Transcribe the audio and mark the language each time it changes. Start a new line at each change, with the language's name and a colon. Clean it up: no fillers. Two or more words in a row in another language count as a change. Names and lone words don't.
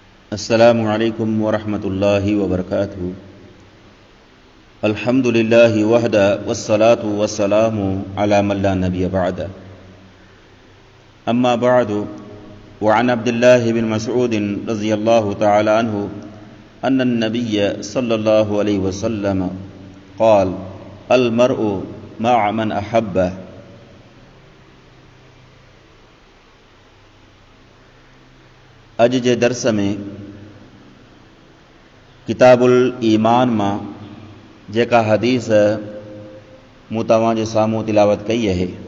Arabic: السلام عليكم ورحمة الله وبركاته. الحمد لله وحده والصلاة والسلام على من لا نبي بعده. أما بعد وعن عبد الله بن مسعود رضي الله تعالى عنه أن النبي صلى الله عليه وسلم قال المرء مع من أحبه.
Sindhi: अज जे दर्स में किताबुल ईमान मां जेका हदीस मूं तव्हां जे साम्हूं तिलावत कई आहे,